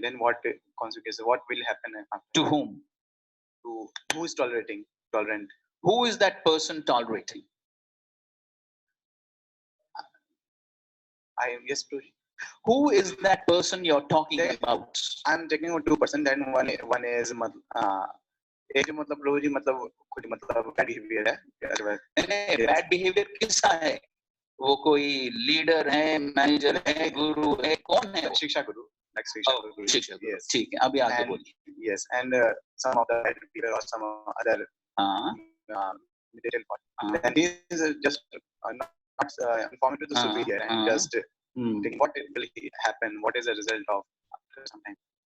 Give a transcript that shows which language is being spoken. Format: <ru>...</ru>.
<en>Then what consequences? What will happen after? To whom? To who is tolerant? Who is that person tolerating? Yes, Prabhuji. Who is that person you're talking about? I'm taking about 2%. Then one is</en> <hi>एक मतलब प्रभु जी मतलब खुद मतलब bad behavior है. Bad behavior किसका है? वो कोई लीडर है, मैनेजर है, गुरु है, कौन है? शिक्षा गुरु. Like शिक्षा गुरु. शिक्षा गुरु. ठीक है, अभी आगे बोलिए.</hi> <en>Yes, and some of the bad people or some other detail part. And he is just not informing to the superior and just think what will happen, what is the result of after some time.</en>